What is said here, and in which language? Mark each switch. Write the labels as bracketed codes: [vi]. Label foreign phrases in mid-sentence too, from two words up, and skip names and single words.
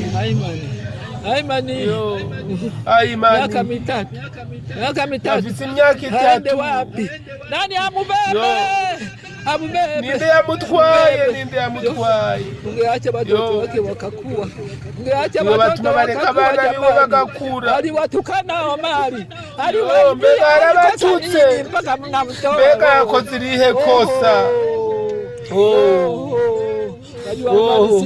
[sw] Aimani. Yo. Aimani. Miaka mitatu. Afisi miaka itatu. Aende wapi? Nani amubebe? Amubebe. [rn] Ninde yamutwaye? [sw] Ungeacha watoto wake wakakua. Ungeacha [rn] watoto bareka abana biwe bagakura. [sw] Aliwatukana Omari. [rn] Mbega arabatutse. Mbega yakoze irihe kosa?